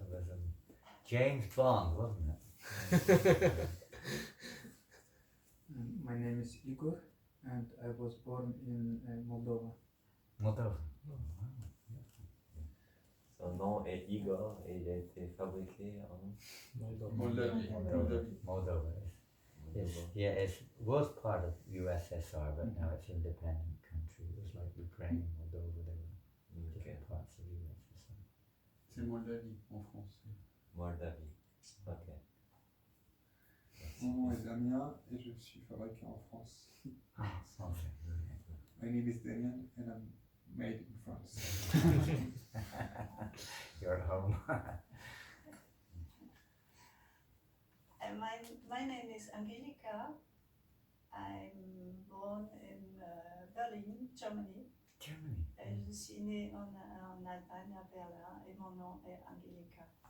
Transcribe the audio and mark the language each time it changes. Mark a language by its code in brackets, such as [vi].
[en] It was James Bond, wasn't it? My name is Igor, and I was born in Moldova. Moldova. [fr] Son nom est Igor et il a été fabriqué en Moldavie. [en] Moldova. It was part of USSR, but now it's an independent country. It was like Ukraine, Moldova, they were different parts of USSR. [fr] C'est Moldavie en France. Moldavie. Ok. Mon nom est Damien et je suis fabriqué en France. [en] Ah, okay. My name is Damien and I'm made in France. You're at home. My name is Angelika. I'm born in Berlin, Germany. Germany. [fr] Je suis née en Allemagne, à Berlin, et mon nom est Angelika.